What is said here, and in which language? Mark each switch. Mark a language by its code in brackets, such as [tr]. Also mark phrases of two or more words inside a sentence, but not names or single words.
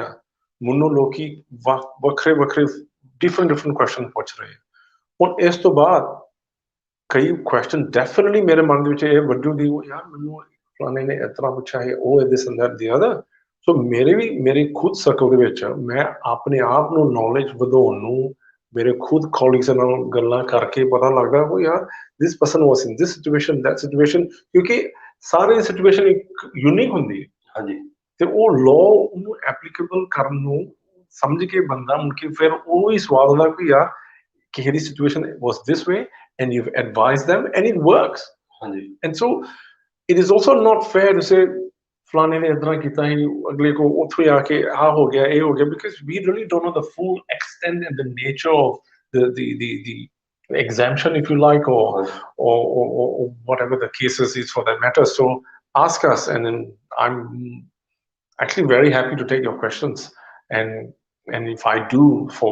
[pa] ਮੈਨੂੰ ਲੋਕੀ ਵੱਖਰੇ [en] different question [pa] ਪੁੱਛ ਰਹੇ ਹੁਣ ਇਸ ਤੋਂ ਬਾਅਦ ਕਈ [en] question definitely [pa] ਮੇਰੇ ਮਨ ਦੇ ਵਿੱਚ ਇਹ ਵੱਡੂ ਦੀ ਯਾਰ ਮੈਨੂੰ ਫਲਾਣੇ ਨੇ ਇਸ ਤਰ੍ਹਾਂ ਪੁੱਛਿਆ ਹੈ ਉਹ ਇਹਦੇ ਸੰਦਰ ਦੀ ਅਦਰ ਸੋ ਮੇਰੇ ਖੁਦ ਸਰਕਲ ਦੇ ਵਿੱਚ ਮੈਂ ਆਪਣੇ ਆਪ ਨੂੰ ਨੌਲੇਜ ਵਧਾਉਣ ਨੂੰ ਮੇਰੇ ਖੁਦ ਕੋਲੀਗਸ ਨਾਲ ਗੱਲਾਂ ਕਰਕੇ ਪਤਾ ਲੱਗਦਾ ਉਹ ਯਾਰ [en] this person was in this situation that situation [pa] ਕਿਉਂਕਿ ਸਾਰੇ ਸਿਚੁਏਸ਼ਨ ਇੱਕ ਯੂਨੀਕ ਹੁੰਦੀ ਹੈ ਹਾਂਜੀ ਤੇ ਉਹ ਲਾਅ ਉਹਨੂੰ ਐਪਲੀਕੇਬਲ ਕਰਨ ਨੂੰ ਸਮਝ ਕੇ ਬੰਦਾ ਮੁੜ ਕੇ ਫਿਰ ਉਹ ਹੀ ਸਵਾਲ ਹੁੰਦਾ ਕਿ ਯਾਰ ਕਿਸੇ ਦੀ ਸਿਚੁਏਸ਼ਨ [en] was this way and you've advised them and it works [pa] ਹਾਂਜੀ [en] and so it is also not fair to say [pa] ਫਲਾਣੇ ਨੇ ਇਦਾਂ ਕੀਤਾ ਹੀ ਅਗਲੇ ਕੋ ਉੱਥੋਂ ਆ ਕੇ ਆ ਹੋ ਗਿਆ [en] ਇਹ ਹੋ ਗਿਆ because we really don't know the full extent and the nature of the exemption if you like or whatever the cases is for that matter so ask us and then I'm actually very happy to take your questions and if I do for